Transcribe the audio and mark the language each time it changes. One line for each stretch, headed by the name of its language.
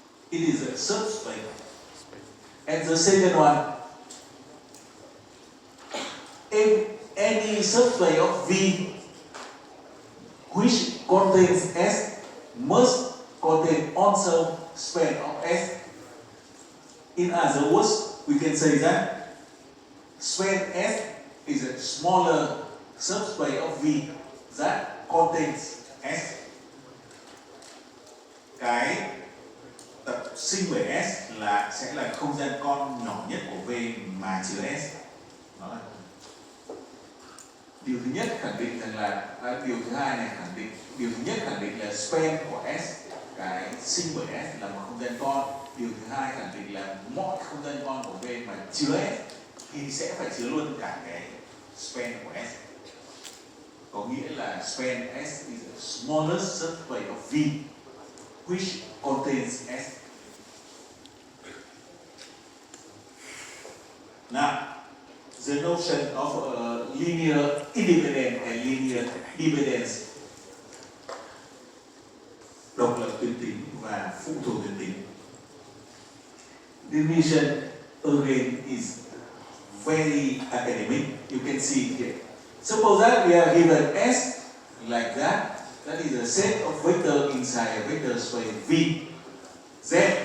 English: It is a subspace. And the second one, if any subspace of V which contains S must contain also span of S. In other words, we can say that span S is a smaller subspace of V that contains S.
Vietnamese: Cái tập sinh về S sẽ là không gian con nhỏ nhất của V mà chứa S. Đó là điều thứ nhất khẳng định rằng là điều thứ hai này khẳng định, điều thứ nhất khẳng định là span của S, cái sinh bởi S là một không gian con. Điều thứ hai khẳng định là mọi không gian con của V mà chứa S thì sẽ phải chứa luôn cả cái span của S. Có nghĩa là
English: span S is the smallest subspace of V which contains S. Now, the notion of linear independence and linear dependence,
Vietnamese: độc lập tuyến tính
English: và phụ thuộc tuyến tính. Definition again is very academic. You can see it here. Suppose that we are given S like that. That is a set of vectors inside a vector space V. Z.